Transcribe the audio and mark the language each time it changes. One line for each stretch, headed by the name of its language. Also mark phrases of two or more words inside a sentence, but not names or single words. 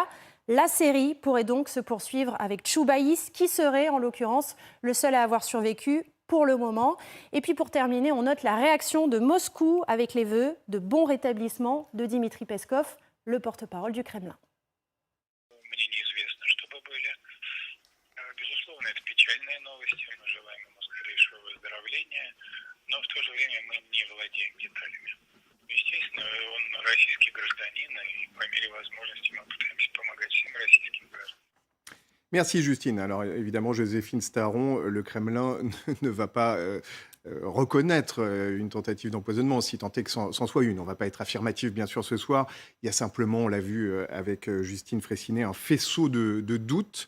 French: La série pourrait donc se poursuivre avec Choubaïs, qui serait en l'occurrence le seul à avoir survécu pour le moment. Et puis pour terminer, on note la réaction de Moscou avec les vœux de bon rétablissement de Dmitri Peskov, le porte-parole du Kremlin.
Russian: печальные новости. Мы желаем ему скорейшего выздоровления, но в то же время мы не владеем деталями. Естественно, он российский гражданин, и по мере возможности мы пытаемся помогать всем российским гражданам.
French: Merci Justine. Alors évidemment, Joséphine Staron, le Kremlin ne va pas reconnaître une tentative d'empoisonnement, si tant est que c'en soit une. On ne va pas être affirmatif, bien sûr, ce soir. Il y a simplement, on l'a vu avec Justine Fraissinet, un faisceau de doutes.